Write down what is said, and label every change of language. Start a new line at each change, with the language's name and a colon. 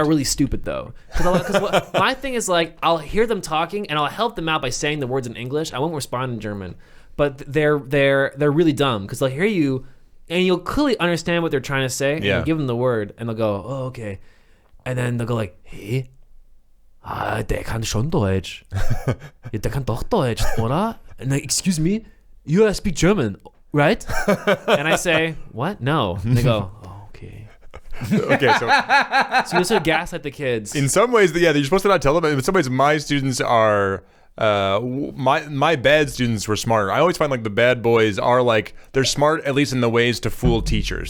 English: are really stupid though. Because my thing is like I'll hear them talking and I'll help them out by saying the words in English. I won't respond in German, but they're really dumb because they'll hear you and you'll clearly understand what they're trying to say. And Yeah. you give them the word, and they'll go, "Oh, okay," and then they'll go like,
German: "Hey, der kann schon Deutsch. Ja, der kann doch Deutsch, oder?"
English: And like, "Excuse me, you speak German, right?" And I say, "What? No." And they go, "Oh, okay." Okay, so So you sort of gaslight the kids. in some ways, yeah, you're supposed to not tell them. But in some ways, my students are. My bad students were smarter. I always find like the bad boys are like they're smart at least in the ways to fool teachers.